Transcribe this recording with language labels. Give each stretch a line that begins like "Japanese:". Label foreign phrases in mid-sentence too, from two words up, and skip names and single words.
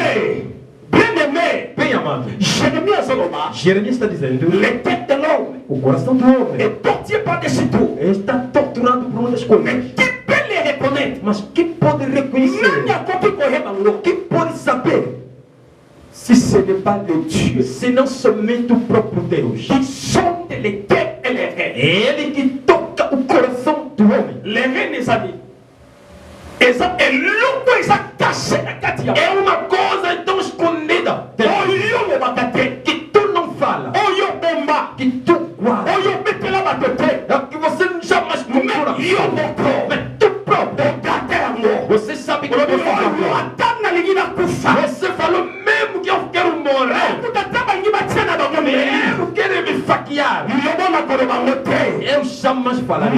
Portuguese: Bem amado, Jeremias está dizendo: o coração do homem está torturado por muitas coisas. Mas quem pode reconhecer? Quem pode saber?
French: Si ce n'est pas de Dieu,
Portuguese: senão somente o próprio Deus.
French: Qui sonde les cœurs et les reins.
Portuguese: É Ele que toca o coração do homem.
French: Les reins, mes amis.
Portuguese: É uma coisa tão escondida que tu não fala, que tu guarda, que você jamais procura. Mas tu próprio, você sabe que você falou mesmo que eu quero morrer, mesmo querer me faquear, eu jamais falarei.